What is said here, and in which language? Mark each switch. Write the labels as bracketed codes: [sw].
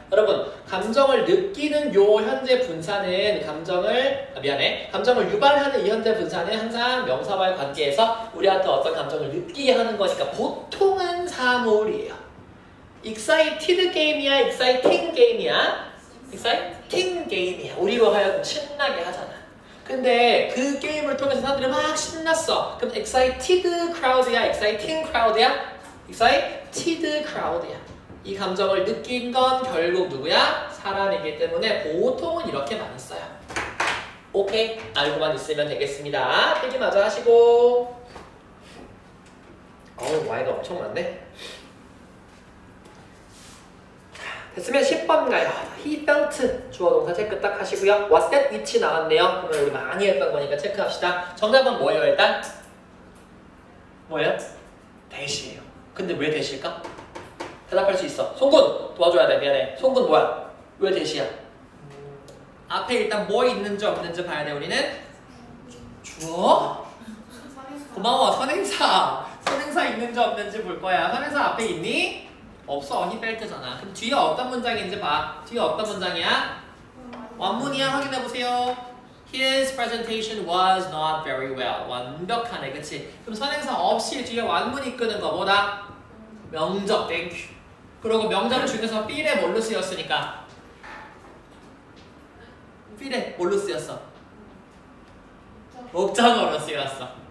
[ko] 여러분, 감정을 느끼는 요 현재 분사는 감정을 유발하는 이 현재 분사는 항상 명사와의 관계에서 우리한테 어떤 감정을 느끼게 하는 거니까 보통은 사물이에요. excited 게임이야, exciting 게임이야? exciting 게임이야. 우리로 하여금 신나게 하잖아. 근데 그 게임을 통해서 사람들이 막 신났어. 그럼 excited crowd야, exciting crowd야? excited crowd야. 이 감정을 느낀 건 결국 누구야? 사람이기 때문에 보통은 이렇게 많이 써요. 오케이, 알고만 있으면 되겠습니다. 필기 마저 하시고. Y가 엄청 많네. 됐으면 10번 가요. [en] He felt [ko] 주어 동사 체크 딱 하시고요. [en] Was that which [ko] 나왔네요. 그러면 우리 많이 했던 거니까 체크합시다. 정답은 뭐예요 일단? 뭐예요? 대시예요. 근데 왜 대시일까? 대답할 수 있어. 송군 도와줘야 돼. 미안해. 송군 뭐야? 왜 대시야? 앞에 일단 뭐 있는지 없는지 봐야 돼. 우리는 주어? 고마워. 선행사 있는지 없는지 볼 거야. 선행사 앞에 있니? 없어. he felt잖아. 그럼 뒤에 어떤 문장인지 봐. 뒤에 어떤 문장이야? 완문이야. 확인해보세요. [en] His presentation was not very well. [ko] 완벽하네. 그치? 그럼 선행사 없이 뒤에 완문 이끄는 거보다 명적. 땡큐. 그리고 명장 중에서 삘에 뭘로 쓰였으니까? 삘에 뭘로 쓰였어? 목적어로 쓰였어.